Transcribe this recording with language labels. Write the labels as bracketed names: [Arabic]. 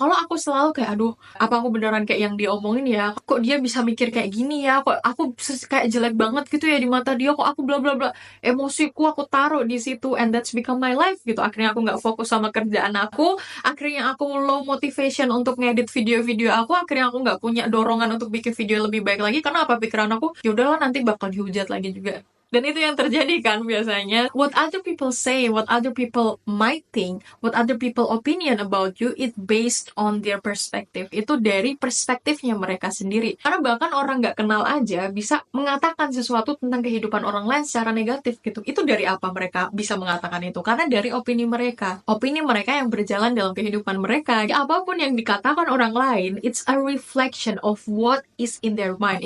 [Indonesian] Kalau aku selalu kayak, aduh, apa aku beneran kayak yang dia omongin ya, kok dia bisa mikir kayak gini ya, kok aku kayak jelek banget gitu ya di mata dia, kok aku bla bla bla, emosiku aku taruh di situ, [English] and that's become my life [Indonesian] gitu. Akhirnya aku nggak fokus sama kerjaan aku, akhirnya aku low motivation untuk ngedit video-video aku, akhirnya aku nggak punya dorongan untuk bikin video lebih baik lagi. Karena apa, pikiran aku, yaudahlah nanti bakal dihujat lagi juga. Dan itu yang terjadi kan biasanya. [English] What other people say, what other people might think, what other people opinion about you, it based on their perspective. [Indonesian] Itu dari perspektifnya mereka sendiri. Karena bahkan orang nggak kenal aja bisa mengatakan sesuatu tentang kehidupan orang lain secara negatif gitu. Itu dari apa mereka bisa mengatakan itu? Karena dari opini mereka. Opini mereka yang berjalan dalam kehidupan mereka. Apapun yang dikatakan orang lain, [English] it's a reflection of what is in their mind.